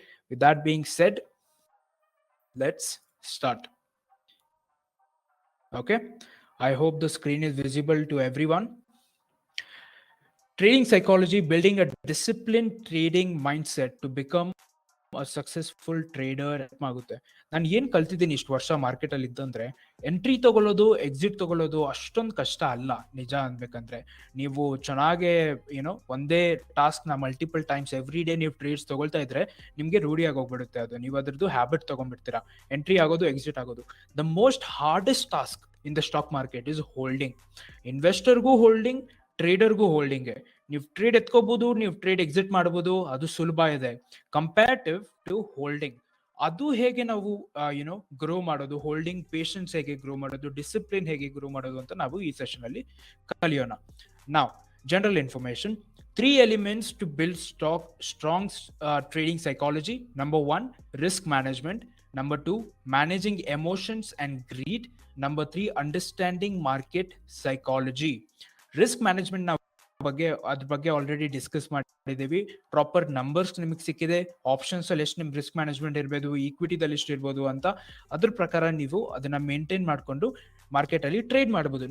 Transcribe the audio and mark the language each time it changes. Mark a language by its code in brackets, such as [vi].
[en] With that being said, let's start. Okay, I hope the screen is visible to everyone. Trading psychology, building a disciplined trading mindset to become a successful trader [kn] ಆಗುತ್ತೆ. ನಾನು ಏನ್ ಕಲ್ತಿದ್ದೀನಿ ಇಷ್ಟು ವರ್ಷ market ಅಲ್ಲಿ ಇದ್ದಂದ್ರೆ, entry ತಗೊಳ್ಳೋದು exit ತಗೊಳ್ಳೋದು ಅಷ್ಟೊಂದು ಕಷ್ಟ ಅಲ್ಲ ನಿಜ ಅನ್ಬೇಕಂದ್ರೆ. ನೀವು ಚೆನ್ನಾಗೆ ಒಂದೇ ಟಾಸ್ಕ್ ನ ಮಲ್ಟಿಪಲ್ ಟೈಮ್ಸ್ ಎವ್ರಿ ಡೇ ನೀವು ಟ್ರೇಡ್ಸ್ ತಗೊಳ್ತಾ ಇದ್ರೆ ನಿಮ್ಗೆ ರೂಢಿಯಾಗಿ ಹೋಗ್ಬಿಡುತ್ತೆ. ಅದು ನೀವು ಅದ್ರದ್ದು ಹ್ಯಾಬಿಟ್ ತಗೊಂಡ್ಬಿಡ್ತೀರಾ, ಎಂಟ್ರಿ ಆಗೋದು ಎಕ್ಸಿಟ್ ಆಗೋದು. [en] The most hardest task in the stock market is holding. [kn] ಇನ್ವೆಸ್ಟರ್ಗೂ holding, ಟ್ರೇಡರ್ಗೂ holding. ನೀವು ಟ್ರೇಡ್ ಎತ್ಕೋಬಹುದು, ನೀವು ಟ್ರೇಡ್ ಎಕ್ಸಿಟ್ ಮಾಡಬಹುದು, ಅದು ಸುಲಭ ಇದೆ [en] Comparative to holding. [kn] ಅದು ಹೇಗೆ ನಾವು ಗ್ರೋ ಮಾಡೋದು, ಹೋಲ್ಡಿಂಗ್ ಪೇಷನ್ಸ್ ಹೇಗೆ ಗ್ರೋ ಮಾಡೋದು, ಡಿಸಿಪ್ಲಿನ್ ಹೇಗೆ ಗ್ರೋ ಮಾಡೋದು ಅಂತ ನಾವು ಈ ಸೆಷನ್ ಅಲ್ಲಿ ಕಲಿಯೋಣ. ನಾವ್ [en] General information, 3 elements to build strong trading psychology. Number 1, risk management. Number 2, managing emotions and greed. Number 3, understanding market psychology. [kn] Risk management ನಾವು ಅದ್ರ ಬಗ್ಗೆ ಆಲ್ರೆಡಿ ಡಿಸ್ಕಸ್ ಮಾಡಿದ್ದೀವಿ. ಪ್ರಾಪರ್ ನಂಬರ್ಸ್ ನಿಮಗೆ ಸಿಕ್ಕಿದೆ, ಆಪ್ಷನ್ಸ್ ಅಲ್ಲಿ ಎಷ್ಟು ನಿಮ್ ರಿಸ್ಕ್ ಮ್ಯಾನೇಜ್ಮೆಂಟ್ ಇರ್ಬೋದು, ಈಕ್ವಿಟಿದಲ್ಲಿ ಎಷ್ಟು ಇರ್ಬೋದು ಅಂತ. ಅದ್ರ ಪ್ರಕಾರ ನೀವು ಅದನ್ನ ಮೇಂಟೈನ್ ಮಾಡ್ಕೊಂಡು ಮಾರ್ಕೆಟ್ ಅಲ್ಲಿ ಟ್ರೇಡ್ ಮಾಡಬಹುದು.